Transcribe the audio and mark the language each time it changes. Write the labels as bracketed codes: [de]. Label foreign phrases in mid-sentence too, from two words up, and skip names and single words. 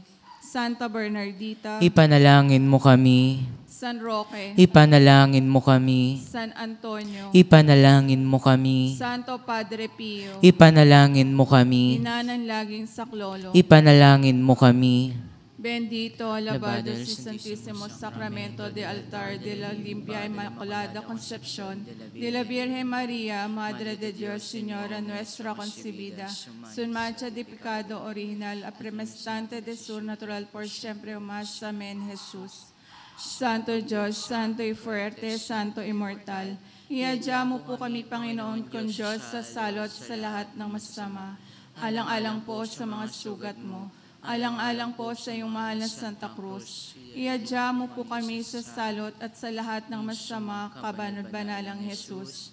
[tl] Santa Bernardita, Ipanalangin mo kami. San Roque, Ipanalangin mo kami. San Antonio, Ipanalangin mo kami. Santo Padre Pio, Ipanalangin mo kami. Ina ng laging saklolo, Ipanalangin mo kami. [es] Bendito, alabado si Santísimo Sacramento de Altar de la Limpia Inmaculada Concepción de la Virgen María, Madre de Dios, Señora nuestra concebida, sin mancha de pecado original, a premestante de sur natural por siempre o más. [tl] Amén, Jesús. Santo Diyos, [es] Santo y fuerte, [tl] Santo immortal, iadya mo po kami, Panginoon, kong Diyos, sa salot sa lahat ng masama. Alang-alang po sa mga sugat mo. Alang-alang po sa iyong mahal na Santa Cruz. Iadya mo po kami sa salot at sa lahat ng masama, kabanal-banalang Jesus.